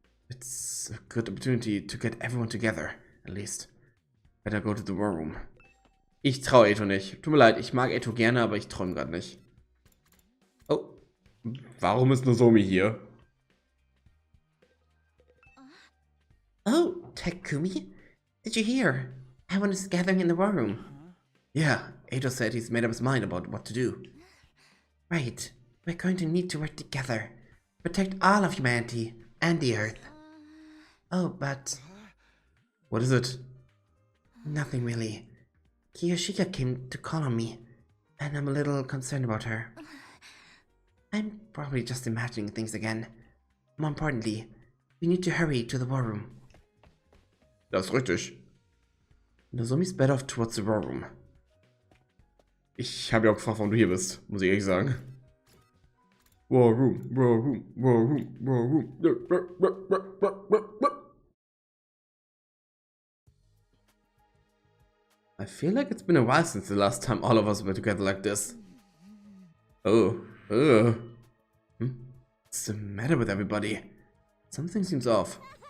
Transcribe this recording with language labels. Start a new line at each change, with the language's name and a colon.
English: It's a good opportunity to get everyone together, at least. Better go to the war room.
German: Ich traue Eito nicht. Tut mir leid, ich mag Eito gerne, aber ich traue ihm grad nicht. Oh, warum ist Nozomi hier?
English: Oh, Takumi? Did you hear? Everyone is gathering in the war room. Yeah, Eito said he's made up his mind about what to do. Right, we're going to need to work together. Protect all of humanity and the Earth. Oh, but... What is it? Nothing really. Kiyoshika came to call on me, and I'm a little concerned about her. I'm probably just imagining things again. More importantly, we need to hurry to the war room.
German: Das ist richtig.
English: Nozomi sped off towards the war room.
German: Ich habe ja auch gefragt, warum du hier bist, muss ich ehrlich sagen.
English: War room, war room, war room, war room. I feel like it's been a while since the last time all of us were together like this. Oh, What's the matter with everybody? Something seems off.